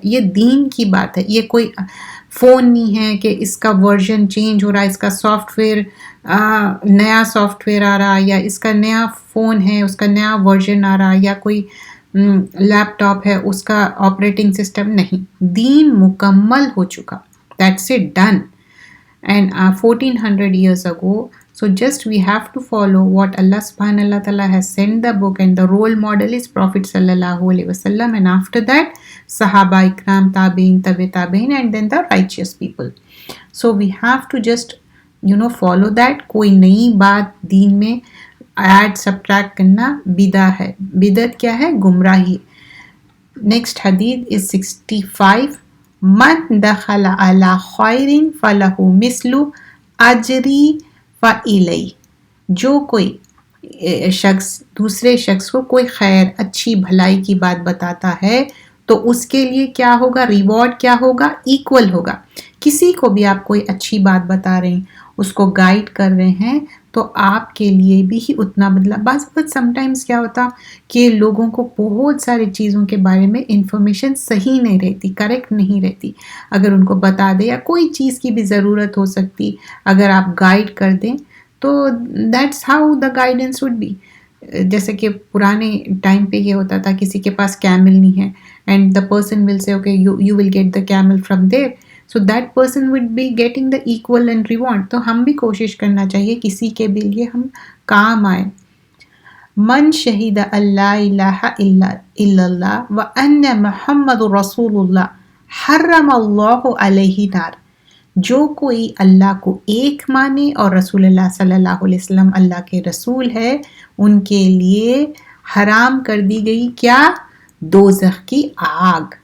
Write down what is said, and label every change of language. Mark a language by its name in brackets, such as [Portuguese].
[Urdu] یہ دین کی بات ہے، یہ کوئی فون نہیں ہے کہ اس کا ورژن چینج ہو رہا ہے، اس کا سافٹ ویئر نیا سافٹ ویئر آ رہا، یا اس کا نیا فون ہے اس کا نیا ورژن آ رہا، یا کوئی لیپ ٹاپ ہے اس کا آپریٹنگ سسٹم. نہیں، دین مکمل ہو چکا. [English] That's it, done. And 1400 years ago, so just we have to follow what Allah subhanahu wa ta'ala has sent the book, and the role model is Prophet sallallahu alaihi wasallam, and after that Sahaba ikram, tabi'in, tabi'in, and then the righteous people. So we have to just follow that. [Urdu] کوئی نئی بات دین میں add subtract کرنا بدع ہے. بدعت کیا ہے؟ گمراہی. نیکسٹ حدیث is 65. [Arabic] من دخل علی خیر فلہ مثل اجری فعلی، [Urdu] جو کوئی شخص دوسرے شخص کو کوئی خیر، اچھی بھلائی کی بات بتاتا ہے تو اس کے لیے کیا ہوگا؟ ریوارڈ کیا ہوگا؟ ایکول ہوگا. کسی کو بھی آپ کوئی اچھی بات بتا رہے ہیں، اس کو گائیڈ کر رہے ہیں، تو آپ کے لیے بھی ہی اتنا بدلہ. بعض وقت سم ٹائمز کیا ہوتا کہ لوگوں کو بہت ساری چیزوں کے بارے میں انفارمیشن صحیح نہیں رہتی، کریکٹ نہیں رہتی. اگر ان کو بتا دیں، یا کوئی چیز کی بھی ضرورت ہو سکتی، اگر آپ گائیڈ کر دیں تو [English] That's how the guidance would be. [Urdu] جیسے کہ پرانے ٹائم پہ یہ ہوتا تھا، کسی کے پاس کیمل نہیں ہے، [English] And the person will سے okay you will get the camel from there. So that person would be getting the equal and reward. [Urdu] تو ہم بھی کوشش کرنا چاہیے کسی کے بھی لیے ہم کام آئے. [Arabic] من شہید اللہ الہ الا اللہ وان محمد رسول اللہ حرم اللہ علیہ نار، [Urdu] جو کوئی اللہ کو ایک مانے اور رسول اللہ صلی اللہ علیہ وسلم اللہ کے رسول ہے، ان کے لیے حرام کر دی گئی کیا؟ دوزخ کی آگ.